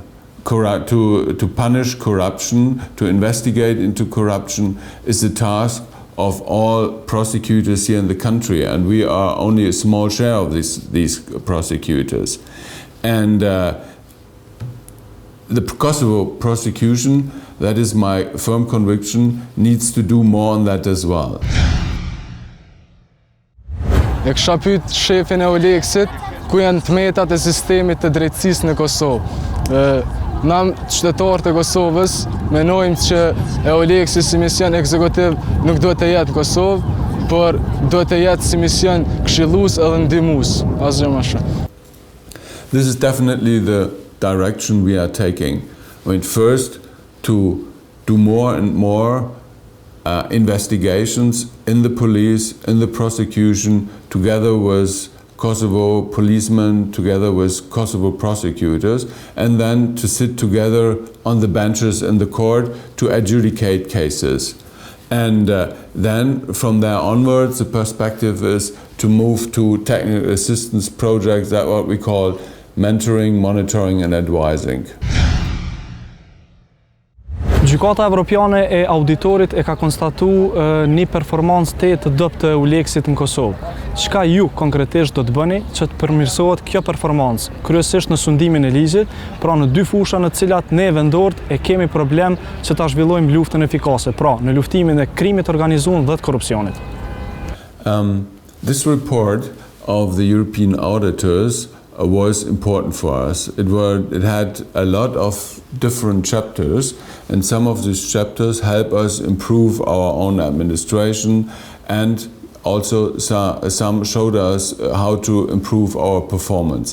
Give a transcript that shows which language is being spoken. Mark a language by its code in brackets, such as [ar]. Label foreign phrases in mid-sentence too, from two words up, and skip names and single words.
[en] To punish corruption, to investigate into corruption is the task of all prosecutors here in the country, and we are only a small share of these prosecutors. And the Kosovo prosecution, that is my firm conviction, needs to do more on that as well. [sq] E kisha pyet shefin e Eulexit ku janë tmetat e sistemit të drejtësisë në Kosovë. Na qytetarët e Kosovës menojmë që Eulexi si mision ekzekutiv nuk duhet të jetë në Kosovë, por duhet të jetë si mision këshillues edhe ndihmues, asgjë më shumë. [en] This is definitely the direction we are taking. I mean, first, to do more and more investigations in the police, in the prosecution, together with Kosovo policemen, together with Kosovo prosecutors, and then to sit together on the benches in the court to adjudicate cases. And then from there onwards, the perspective is to move to technical assistance projects, that what we call mentoring, monitoring and advising. [sq] Gjykata Evropiane e auditorit e ka konstatu një performancë të dobët të Eulexit në Kosovë. Çka ju konkretisht do të bëni që të përmirësohet kjo performancë, kryesisht në sundimin e ligjit, pra në dy fusha në të cilat ne vendorët e kemi problem që ta zhvillojmë luftën efikase, pra në luftimin e krimit organizuar dhe të korrupsionit. [en] This report of the European auditors was important for us. It had a lot of different chapters, and some of these chapters help us improve our own administration, and also some showed us how to improve our performance.